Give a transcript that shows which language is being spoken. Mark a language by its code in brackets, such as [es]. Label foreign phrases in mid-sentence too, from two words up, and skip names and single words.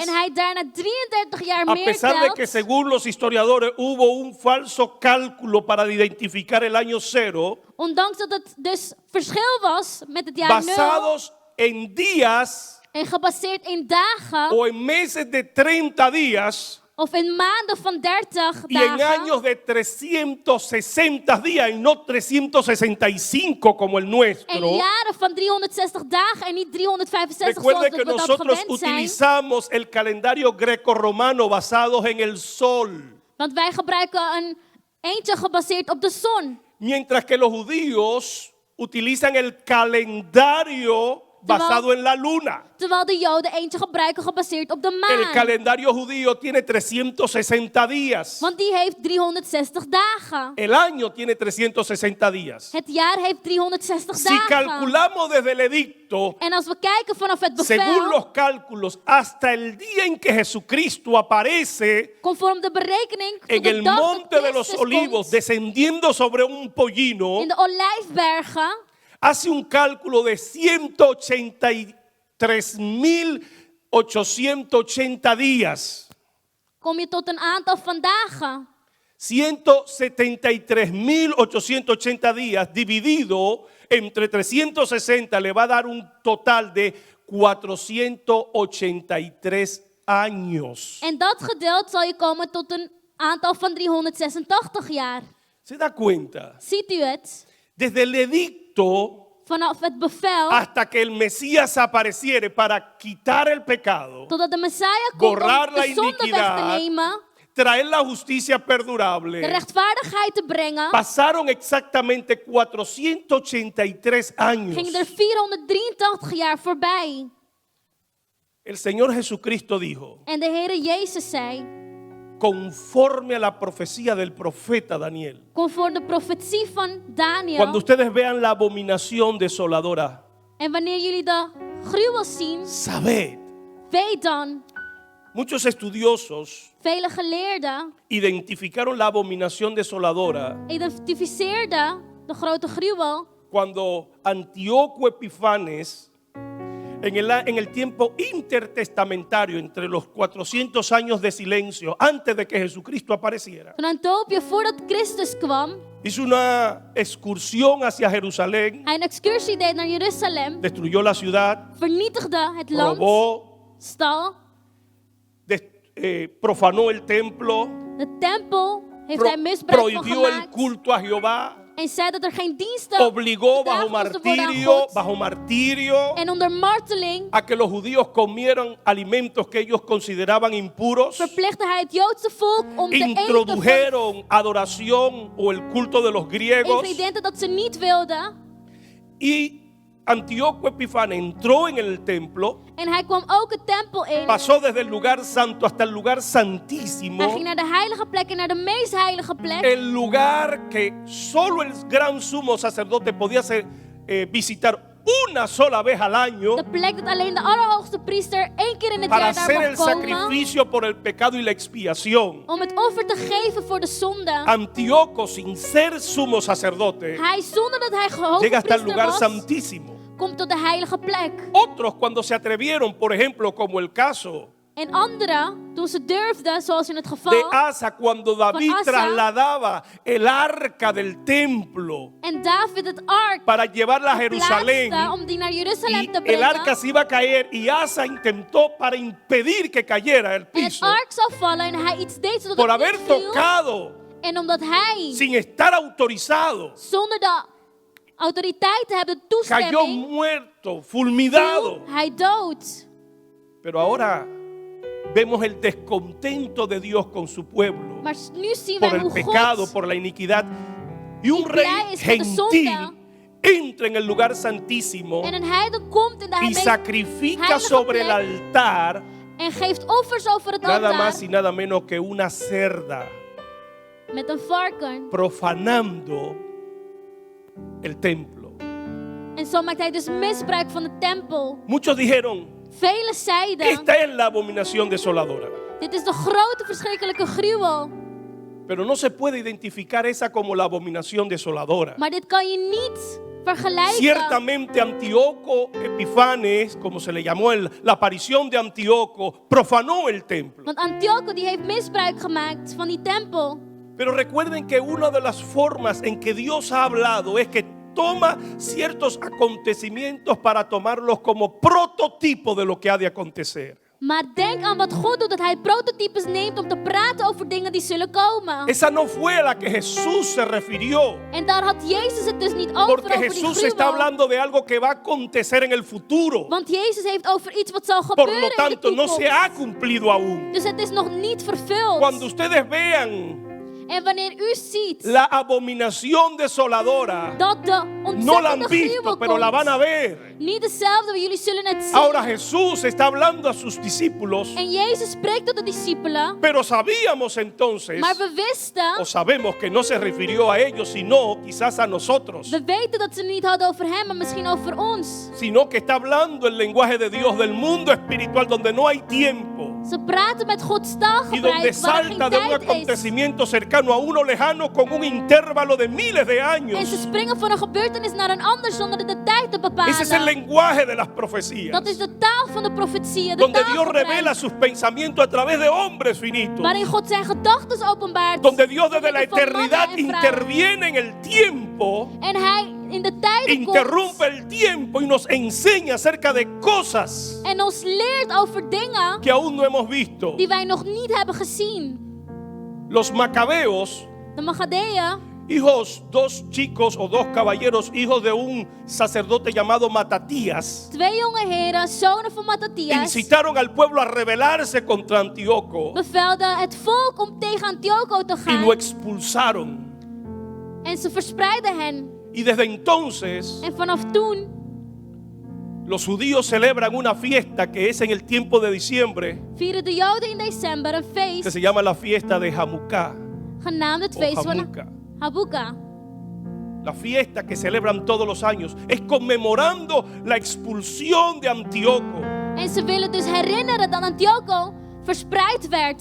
[nl] en hij daarna 33 jaar [es] a [nl] meer [es] pesar de que [nl] telt, [es] según los historiadores hubo un falso cálculo para identificar el año cero, [nl] ondanks dat het dus verschil was met het jaar 0 [es] basados en días [nl] en gebaseerd in dagen [es] o en meses de 30 días [nl] of in maanden van 30 [es] y en [nl] dagen [es] años de 360 días y no 365 como el en nuestro. [nl] jaren van 360 dagen en niet 365 [es] Recuerde [nl] zoals [es] que [nl] we dat [es] nosotros [nl] gewend zijn. [es] utilizamos el calendario greco-romano basados en el sol, [nl] Want wij gebruiken een eentje gebaseerd op de zon. [es] mientras que los judíos utilizan el calendario basado en la luna. [nl] Terwijl de Joden eentje gebruiken gebaseerd op de [es] El [nl] maan. [es] calendario judío tiene 360 días. [nl] Want die heeft 360 dagen. [es] El año tiene 360 días. [nl] Het jaar heeft 360 [es] Si [nl] dagen. [es] calculamos desde el edicto, [nl] En als we kijken vanaf het [es] según [nl] bevel, [es] los cálculos, hasta el día en que Jesucristo aparece [nl] conform de berekening van [es] en [nl] de [es] el [nl] dag dat [es] monte de los [nl] Christus [es] olivos, [nl] komt, [es] descendiendo sobre un pollino, [nl] in de Olijfbergen, [es] hace un cálculo de 183.880 días. [nl] kom je tot een aantal van dagen. [es] 173.880 días dividido entre 360 le va a dar un total de 483 años. [nl] En dat gedeeld zal je komen tot een aantal van 386 jaar. [es] ¿Se da cuenta? [nl] Ziet u het? [es] Desde el edicto [nl] Vanaf het bevel, [es] hasta que el Mesías apareciere para quitar el pecado, [nl] totdat de Messiah komt [es] borrar [nl] om [es] la [nl] de zonde weg te [es] iniquidad, [nl] nemen, [es] traer la justicia [nl] de [es] perdurable, [nl] rechtvaardigheid te brengen, [es] pasaron exactamente 483 años. [nl] ging er 483 jaar voorbij. [es] El Señor Jesucristo dijo, [nl] En de Heere Jezus zei, [es] conforme a la profecía del profeta Daniel, [nl] conform de profetie van Daniel, [es] cuando ustedes vean la abominación desoladora, [nl] en wanneer jullie de gruwel zien, [es] sabed, [nl] weet dan, [es] muchos estudiosos [nl] vele geleerden [es] identificaron la abominación desoladora [nl] identificeerden de grote gruwel [es] cuando Antíoco Epifanes, en el tiempo intertestamentario, entre los 400 años de silencio, antes de que Jesucristo apareciera, [nl] van Antiochië voordat Christus kwam, [es] hizo una excursión hacia Jerusalén, [nl] hij een excursie deed naar Jeruzalem, [es] destruyó la ciudad, [nl] vernietigde het land, [es] robó, [nl] stal, [es] profanó el templo, [nl] de tempel heeft hij misbruik van [es] prohibió el [nl] gemaakt [es] culto a Jehová, [nl] en zei dat er geen diensten [es] obligó bajo [nl] bedragen moesten worden aan [es] martirio [nl] God. En onder marteling [es] a que los judíos comieran alimentos que ellos consideraban impuros, [nl] verplichtte hij het Joodse volk om te eten van [es] introdujeron adoración o el culto de los griegos, [nl] ingrediënten dat ze niet wilden. [es] y Antíoco Epifanes entró en el templo, [nl] En hij kwam ook het tempel in. [es] pasó desde el lugar santo hasta el lugar [nl] Hij [es] santísimo, [nl] ging naar de heilige plek en naar de meest heilige plek. [es] el lugar que solo el gran sumo sacerdote podía visitar una sola vez al año [nl] De plek dat alleen de allerhoogste priester 1 keer in het [es] para [nl] jaar daar [es] hacer el [nl] mag komen. [es] sacrificio por el pecado y la expiación. [nl] Om het offer te geven voor de zonde. [es] Antíoco, sin ser sumo sacerdote, [nl] Hij, zonder dat hij hoogste [es] llega hasta el [nl] priester [es] lugar [nl] was, [es] santísimo. [nl] komt tot de heilige plek. [es] Otros, cuando se atrevieron, por ejemplo, como el caso [nl] En anderen, toen ze durfden, zoals in het [es] de [nl] geval. [es] Asa cuando David [nl] Asa. [es] trasladaba el arca del templo [nl] En David het ark [es] para llevarla a Jerusalén. [nl] plaatste om die naar Jeruzalem [es] Y [nl] te [es] el arca [nl] brengen. [es] se iba a caer y Asa intentó para impedir que cayera el [nl] En het [es] piso [nl] ark zou vallen en hij iets deed zodat [es] por [nl] het [es] haber [nl] niet viel. [es] tocado [nl] En omdat hij, [es] sin estar autorizado, [nl] zonder de autoriteit te hebben, de [es] cayó [nl] toestemming, [es] muerto, fulminado. [nl] viel hij dood. [es] Pero ahora vemos el descontento de Dios con su pueblo [nl] Maar nu zien [es] por [nl] wij [es] el [nl] hoe [es] pecado, [nl] God [es] por la iniquidad. Y un [nl] die [es] rey [nl] blij is met de zonde. [es] gentil entra en el lugar santísimo [nl] en een heiden komt in de [es] y [nl] heilige [es] sacrifica [nl] heilige [es] sobre el [nl] plek [es] altar [nl] en geeft offers over het [es] nada [nl] altaar [es] más y nada menos que una cerda, [nl] met een varken. [es] profanando el templo. [nl] En zo maakt hij dus misbruik van de tempel. [es] Muchos dijeron, [nl] Velen zeiden, [es] esta es la abominación desoladora. [nl] dit is de grote verschrikkelijke gruwel. [es] Pero no se puede identificar esa como la abominación desoladora. [nl] Maar dit kan je niet vergelijken. [es] Ciertamente Antíoco Epifanes, como se le llamó la aparición de Antíoco, profanó el templo. [nl] Want Antiochus die heeft misbruik gemaakt van die tempel. [es] Pero recuerden que una de las formas en que Dios ha hablado es que toma ciertos acontecimientos para tomarlos como prototipo de lo que ha de acontecer. [nl] Maar denk aan wat God doet, dat hij prototypes neemt om te praten over dingen die zullen komen. [es] Esa no fue a la que Jesús se refirió, [nl] En daar had Jezus het dus niet over, [es] porque [nl] over die [es] Jesús está [nl] gruwel. [es] hablando de algo que va a acontecer en el futuro. [nl] Want Jezus heeft over iets wat zal [es] Por [nl] gebeuren [es] lo [nl] in de [es] tanto, no [nl] toekomst. [es] se ha cumplido aún. [nl] Dus het is nog niet vervuld. [es] Cuando ustedes vean [nl] En wanneer u ziet [es] la abominación desoladora, [nl] dat de [es] no la han [nl] ontzettende [es] visto, [nl] gruwel [es] pero la van a [nl] komt, [es] ver. [nl] niet dezelfde, maar jullie zullen het zien. [es] Ahora Jesús está hablando a sus discípulos, [nl] En Jezus spreekt tot de discipelen. [es] pero sabíamos entonces, [nl] Maar we wisten, [es] o sabemos que no se refirió a ellos, sino quizás a nosotros, [nl] we weten dat ze het niet hadden over hem, maar misschien over ons. [es] sino que está hablando el lenguaje de Dios del mundo espiritual donde no hay tiempo [nl] Ze praten met Gods [es] y donde [nl] taalgebruik waar [es] salta [nl] geen [es] de un [nl] tijd is. [es] acontecimiento cercano a uno lejano con un intervalo de miles de [nl] En [es] años. [nl] ze springen van een gebeurtenis naar een ander zonder de tijd te [es] Ese es el [nl] bepalen. [es] lenguaje de las profecías, [nl] Dat is de taal van de profetieën, de [es] donde Dios revela [nl] taalgebruik. [es] sus pensamientos a través de hombres finitos, [nl] Waarin God zijn gedachten openbaart. [es] donde Dios desde la [nl] van mannen [es] eternidad [nl] en vrouwen. [es] interviene en el tiempo, [nl] En hij in de tijden [es] interrumpe [nl] komt [es] el tiempo y nos enseña acerca de cosas [nl] en ons leert over dingen [es] que aún no hemos visto. [nl] die wij nog niet hebben gezien. [es] Los macabeos, [nl] De Magadeeën, [es] hijos, dos chicos o dos caballeros, hijos de un sacerdote llamado Matatías, [nl] twee jonge heren, zonen van Matthias, [es] incitaron al pueblo a rebelarse contra Antíoco [nl] bevelden het volk om tegen Antiochus te [es] y lo [nl] gaan. [es] expulsaron. [nl] En ze verspreidden hen. [es] Y desde entonces [nl] En vanaf toen [es] los judíos celebran una fiesta que es en el tiempo de diciembre, [nl] vieren de Joden in december een [es] que [nl] feest [es] se llama la fiesta de Hanukkah, [nl] genaamd het [es] o [nl] feest van [es] Hanukkah. [nl] Hanukkah. [es] La fiesta que celebran todos los años es conmemorando la expulsión de Antíoco. [nl] En ze willen dus herinneren dat Antiochus verspreid werd.